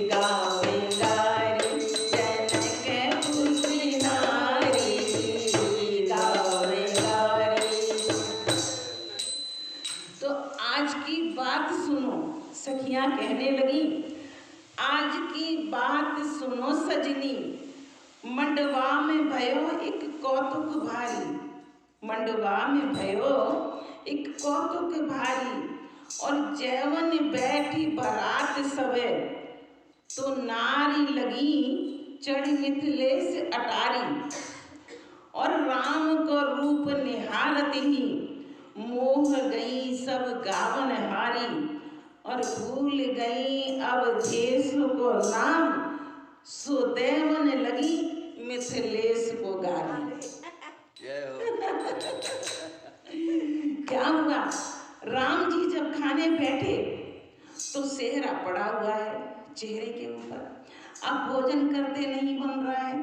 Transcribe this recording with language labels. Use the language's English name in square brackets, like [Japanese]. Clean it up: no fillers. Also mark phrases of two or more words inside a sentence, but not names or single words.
[Hindi] गावे गारी जनकपुर की नारी। गावे गारी। तो आज की बात सुनो, सखियां कहने लगी, आज की बात सुनो सजनी, मंडवा में भयो एक कौतुक भारी। मंडवा में भयो एक कौतुक भारी, और जैवन बैठी बारात सबे, तो नारी लगी चढ़ मिथिलेश अटारी। और राम को रूप निहारत ही मोह गई सब गावन हारी। और भूल गई अब देश को नाम, सुदेवन लगी मिथिलेश को गारी। क्या हुआ? राम जी जब खाने बैठे तो सेहरा पड़ा हुआ है चेहरे के ऊपर, अब भोजन करते नहीं बन रहा है।